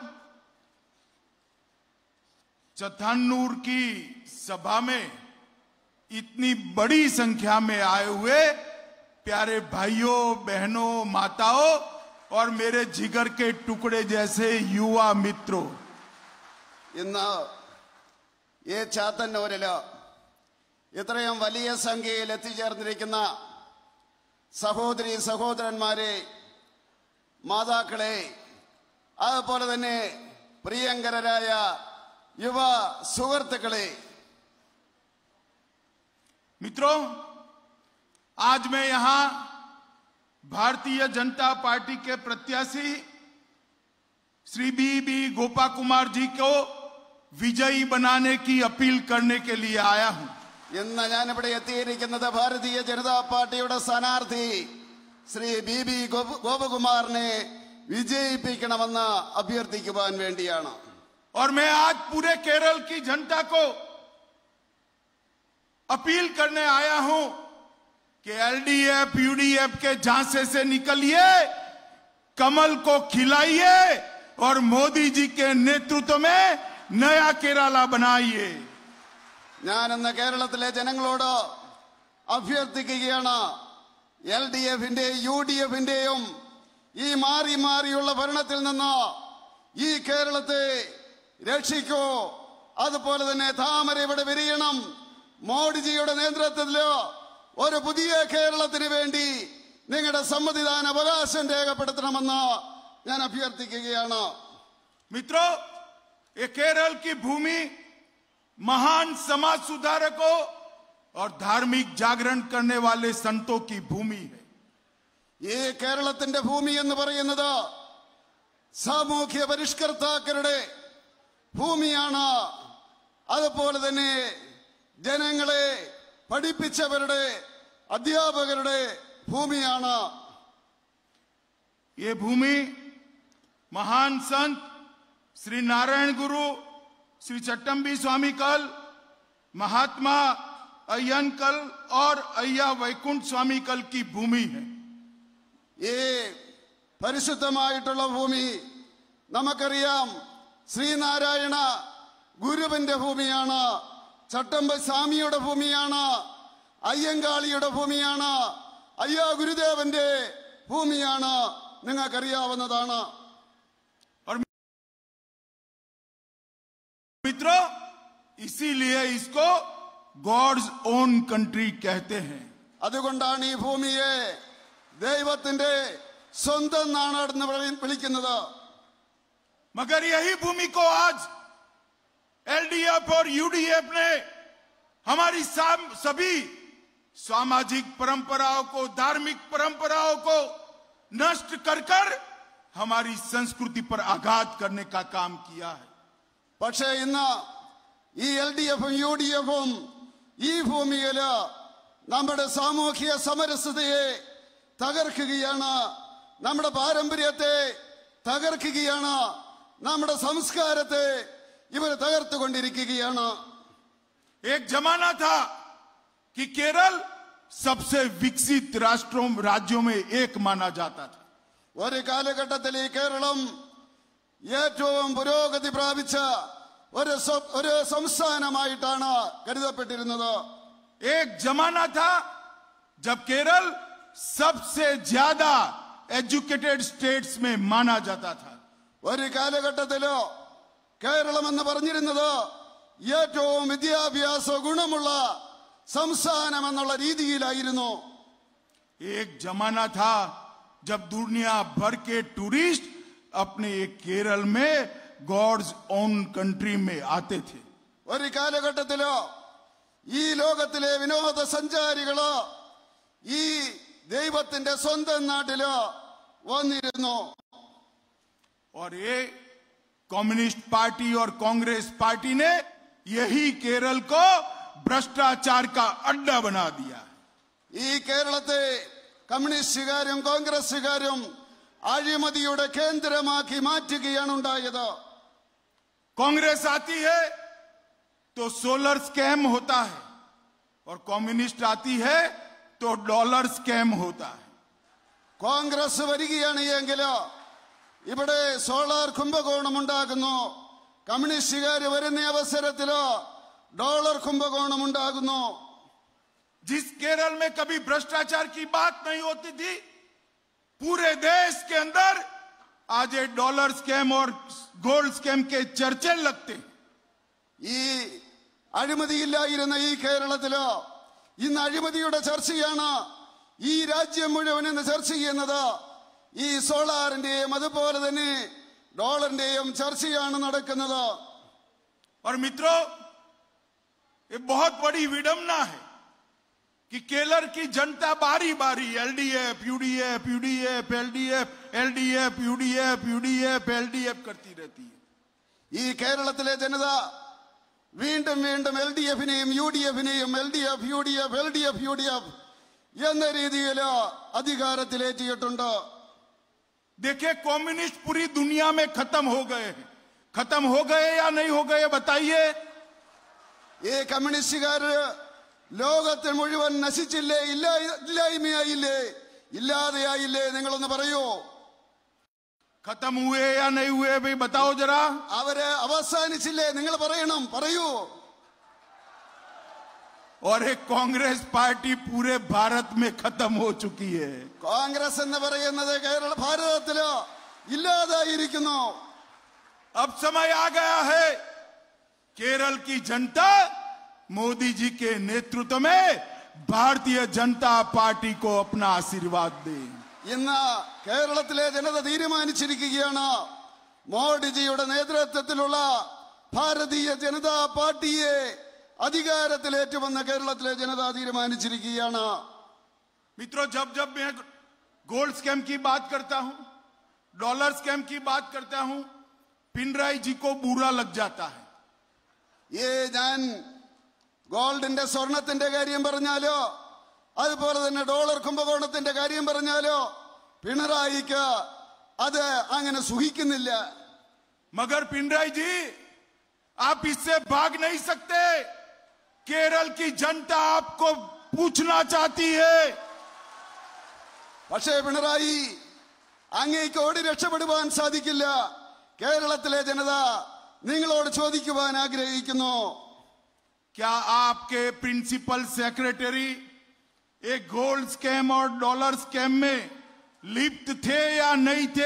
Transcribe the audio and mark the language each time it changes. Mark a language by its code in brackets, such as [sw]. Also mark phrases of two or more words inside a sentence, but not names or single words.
[hi] चतन्नूर की सभा में इतनी बड़ी संख्या में आए हुए प्यारे भाइयों, बहनों, माताओं और मेरे जिगर के टुकड़े जैसे युवा मित्रों, [ml] ഇന്ന് ഈ ചാത്തന്നൂരില് ഇത്രയും വലിയ സംഖ്യയിൽ എത്തിച്ചേർന്നിരിക്കുന്ന സഹോദരി സഹോദരന്മാരെ, മാതാക്കളെ, അതുപോലെ തന്നെ പ്രിയങ്കരായ യുവ സുഹൃത്തുക്കളെ, [hi] मित्रों, आज मैं यहां भारतीय जनता पार्टी के प्रत्याशी श्री बीबी गोपा कुमार जी को विजयी बनाने की अपील करने के लिए आया हूं. [ml] ഇന്ന് ഞാനിവിടെ എത്തിയിരിക്കുന്നത് ഭാരതീയ ജനതാ പാർട്ടിയുടെ സ്ഥാനാർത്ഥി ശ്രീ BB ഗോപകുമാറിനെ വിജയിപ്പിക്കണമെന്ന് അഭ്യർത്ഥിക്കുവാൻ വേണ്ടിയാണ്. [hi] और मैं आज पूरे केरल की जनता को अपील करने आया हूं कि एलडीएफ यूडीएफ के झांसे से निकलिए, कमल को खिलाइए और मोदी जी के नेतृत्व में नया केरला बनाइए। [ml] ഞാൻ ഇന്ന് കേരളത്തിലെ ജനങ്ങളോട് അഭ്യർത്ഥിക്കുകയാണ്, എൽഡിഎഫിന്റെയും യുഡിഎഫിന്റെയും ഈ മാറി മാറിയുള്ള ഭരണത്തിൽ നിന്ന് ഈ കേരളത്തെ രക്ഷിക്കൂ. അതുപോലെ തന്നെ താമര ഇവിടെ വിരിയണം. മോഡിജിയുടെ നേതൃത്വത്തിൽ ഒരു പുതിയ കേരളത്തിന് വേണ്ടി നിങ്ങളുടെ സമ്മതിദാന അവകാശം രേഖപ്പെടുത്തണമെന്ന് ഞാൻ അഭ്യർത്ഥിക്കുകയാണ്. [hi] मित्रों, ये केरल की भूमि महान समाज सुधारकों और धार्मिक जागरण करने वाले संतों की भूमि है. [ml] ഈ കേരളത്തിന്റെ ഭൂമി എന്ന് പറയുന്നത് സാമൂഹ്യ പരിഷ്കർത്താക്കളുടെ ഭൂമിയാണ്. അതുപോലെ തന്നെ ജനങ്ങളെ പഠിപ്പിച്ചവരുടെ അധ്യാപകരുടെ ഭൂമിയാണ്. [hi] ये भूमि महान संत श्री नारायण गुरु, श्री चट्टंबी स्वामी कल, महात्मा अय्यन कल और अय्या वैकुंठ स्वामी कल की भूमि है. [ml] ഈ പരിശുദ്ധമായിട്ടുള്ള ഭൂമി നമുക്കറിയാം, ശ്രീനാരായണ ഗുരുവിന്റെ ഭൂമിയാണ്, ചട്ടമ്പി സ്വാമിയുടെ ഭൂമിയാണ്, അയ്യങ്കാളിയുടെ ഭൂമിയാണ്, അയ്യാ ഗുരുദേവന്റെ ഭൂമിയാണ്. നിങ്ങൾക്കറിയാവുന്നതാണ്. [hi] मित्रों, इसीलिए इसको [en] God's own country [hi] कहते हैं. [ml] അതുകൊണ്ടാണ് ഈ ഭൂമിയെ ദൈവത്തിന്റെ സ്വന്തം നാടെന്ന് വിളിക്കുന്നത്. [hi] मगर यही भूमि को आज एलडीएफ और यूडीएफ ने हमारी सभी सामाजिक परंपराओं को, धार्मिक परंपराओं को नष्ट कर कर हमारी संस्कृति पर आघात करने का काम किया है. [ml] പക്ഷേ ഇന്ന് ഈ എൽഡിഎഫും യുഡിഎഫും ഈ ഭൂമിയില് നമ്മുടെ സാമൂഹ്യ സമരസതയെ തകർക്കുകയാണ്, നമ്മുടെ പാരമ്പര്യത്തെ തകർക്കുകയാണ്, നമ്മുടെ സംസ്കാരത്തെ ഇവർ തകർത്തുകൊണ്ടിരിക്കുകയാണ്. [hi] एक जमाना था कि केरल सबसे विकसित राज्यों में एक माना जाता था. [ml] ഒരു കാലഘട്ടത്തിൽ ഈ കേരളം ഏറ്റവും പുരോഗതി പ്രാപിച്ച ഒരു സംസ്ഥാനമായിട്ടാണ് കരുതപ്പെട്ടിരുന്നത്. [hi] एक जमाना था जब केरल सबसे ज्यादा [en] educated states [hi] में माना जाता था. [ml] ഒരു കാലഘട്ടത്തിലോ കേരളം എന്ന് പറഞ്ഞിരുന്നത് ഏറ്റവും വിദ്യാഭ്യാസ ഗുണമുള്ള സംസ്ഥാനം എന്നുള്ള രീതിയിലായിരുന്നു. [hi] एक जमाना था जब दुनिया भर के टूरिस्ट अपने केरल में [en] God's own country [hi] में आते थे. [ml] ഒരു കാലഘട്ടത്തിലോ ഈ ലോകത്തിലെ വിനോദസഞ്ചാരികളോ ഈ ദൈവത്തിന്റെ സ്വന്തം നാട്ടിലോ വന്നിരുന്നു. [hi] और ये कम्युनिस्ट पार्टी और कांग्रेस पार्टी ने यही केरल को भ्रष्टाचार का अड्डा बना दिया. [ml] ഈ കേരളത്തെ കമ്മ്യൂണിസ്റ്റുകാരും കോൺഗ്രസുകാരും അഴിമതിയുടെ കേന്ദ്രമാക്കി മാറ്റുകയാണ് ഉണ്ടായത്. [hi] कांग्रेस आती है तो [en] solar scam [hi] होता है और कम्युनिस्ट आती है तो [en] dollar scam [hi] होता है. [ml] കോൺഗ്രസ് വരികയാണ് എങ്കിലോ ഇവിടെ സോളാർ കുംഭകോണം ഉണ്ടാകുന്നു, കമ്മ്യൂണിസ്റ്റുകാർ വരുന്ന അവസരത്തിലോ ഡോളർ കുംഭകോണം ഉണ്ടാകുന്നു. जिस केरल में कभी भ्रष्टाचार की बात नहीं होती थी, पूरे देश के अंदर आज ये [en] dollar scam [ml] और [en] gold scam [ml] के चर्चे लगते हैं. ഈ അഴിമതിയില്ലായിരുന്ന ഈ കേരളത്തിലോ ഇന്ന് അഴിമതിയുടെ ചർച്ചയാണ് ഈ രാജ്യം മുഴുവൻ ഇന്ന് ചർച്ച ചെയ്യുന്നത്. ഈ സോളാറിന്റെയും അതുപോലെ തന്നെ ഡോളറിന്റെയും ചർച്ചയാണ് നടക്കുന്നത്. [hi] और मित्रों, ये बहुत बड़ी विडंबना है कि केरल की जनता बारी बारी एलडीएफ यूडीएफ यूडीएफ एलडीएफ एलडीएफ यूडीएफ यूडीएफ एलडीएफ करती रहती है. [ml] ഈ കേരളത്തിലെ ജനത വീണ്ടും വീണ്ടും എൽഡിഎഫിനെയും യുഡിഎഫിനെയും എൽഡിഎഫ് യുഡിഎഫ് എൽഡിഎഫ് യുഡിഎഫ് എന്ന രീതിയിൽ അധികാരത്തിലേറ്റിയിട്ടുണ്ട്. [hi] देखिए, कम्युनिस्ट पूरी दुनिया में खत्म हो गए हैं. खत्म हो गए या नहीं हो गए बताइए। [ml] ഈ കമ്മ്യൂണിസ്റ്റുകാര് ലോകത്തിൽ മുഴുവൻ നശിച്ചില്ലേ, ഇല്ലായ്മയായില്ലേ, ഇല്ലാതെയായില്ലേ? നിങ്ങളൊന്ന് പറയൂ. [hi] खत्म हुए या नहीं हुए भाई बताओ जरा। [ml] അവര് അവസാനിച്ചില്ലേ? നിങ്ങൾ പറയണം, പറയൂ. [hi] और एक कांग्रेस पार्टी पूरे भारत में खत्म हो चुकी है। [ml] കോൺഗ്രസ് എന്ന് പറയുന്നത് ഭാരതത്തില് ഇല്ലാതായിരിക്കുന്നു. [hi] अब समय आ गया है केरल की जनता मोदी जी के नेतृत्व में भारतीय जनता पार्टी को अपना आशीर्वाद दे। [ml] ഇന്ന് കേരളത്തിലെ ജനത തീരുമാനിച്ചിരിക്കുകയാണ് മോഡിജിയുടെ നേതൃത്വത്തിലുള്ള ഭാരതീയ ജനതാ പാർട്ടിയെ അധികാരത്തിലേറ്റുമെന്ന് കേരളത്തിലെ ജനത തീരുമാനിച്ചിരിക്കുകയാണ്. [hi] मित्रों, जब जब मैं [en] gold scam [hi] की बात करता हूं, [en] dollar scam [hi] की बात करता हूं, पिनराई जी को बुरा लग जाता है। [ml] ഞാൻ ഗോൾഡിന്റെ സ്വർണത്തിന്റെ കാര്യം പറഞ്ഞാലോ അതുപോലെ തന്നെ ഡോളർ കുംഭകോണത്തിന്റെ കാര്യം പറഞ്ഞാലോ പിണറായിക്ക് അത് അങ്ങനെ സുഖിക്കുന്നില്ല. [hi] मगर पिनराई जी आप इससे भाग नहीं सकते। केरल की जनता आपको पूछना चाहती है। [ml] പക്ഷേ പിണറായി അങ്ങേക്ക് ഓടി രക്ഷപ്പെടുവാൻ സാധിക്കില്ല. കേരളത്തിലെ ജനത നിങ്ങളോട് ചോദിക്കുവാൻ ആഗ്രഹിക്കുന്നു. [hi] क्या आपके [en] principal secretary [hi] एक [en] gold scam [hi] और [en] dollar scam [hi] में लिप्त थे या नहीं थे?